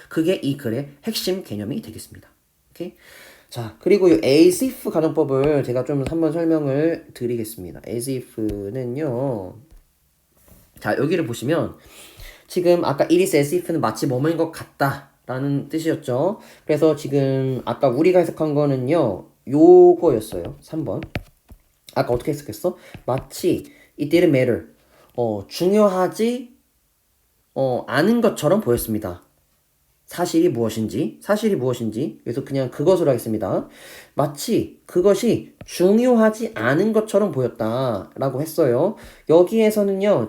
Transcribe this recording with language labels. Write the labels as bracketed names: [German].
[Korean] 그게 이 글의 핵심 개념이 되겠습니다. 오케이? 자, 그리고 이 as if 가정법을 제가 좀 한번 설명을 드리겠습니다. as if는요. 자, 여기를 보시면 지금 아까 [English] it is as if [Korean] 는 마치 뭐뭐인 것 같다라는 뜻이었죠. 그래서 지금 아까 우리가 해석한 거는요. 요거였어요. 3번. 아까 어떻게 해석했어? 마치 [English] it didn't matter. [Korean] 중요하지 않은 것처럼 보였습니다. 사실이 무엇인지 그래서 그냥 그것으로 하겠습니다. 마치 그것이 중요하지 않은 것처럼 보였다라고 했어요. 여기에서는요.